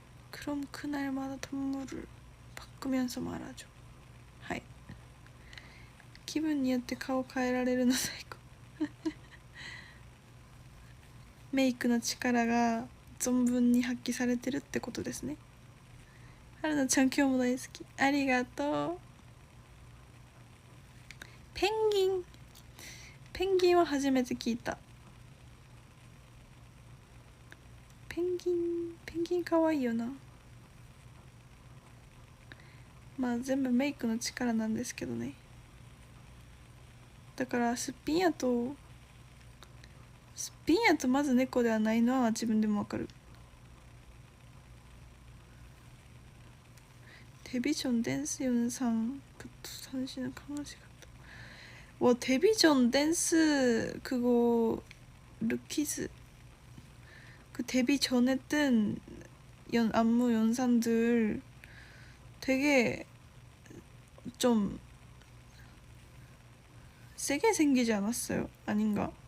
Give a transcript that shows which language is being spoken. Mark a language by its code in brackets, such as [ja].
[ko] 그럼 그날마다 동물을 바꾸면서 말하죠. 하이. [ja] 기분によって顔変えられるの最高。メイクの力が存分に発揮されてるってことですね。春菜ちゃん今日も大好き。ありがとう。ペンギンは初めて聞いた。ペンギンかわいいよな。まあ全部メイクの力なんですけどね。だからすっぴんやとまず猫ではないのは自分でもわかる。 [ko] 데뷔전 댄스 영상부터 당신은 강아지 같다. 와 데뷔전 댄스 그거 루키즈 그 데뷔 전에 뜬 안무 영상들 되게 좀 세게 생기지 않았어요? 아닌가?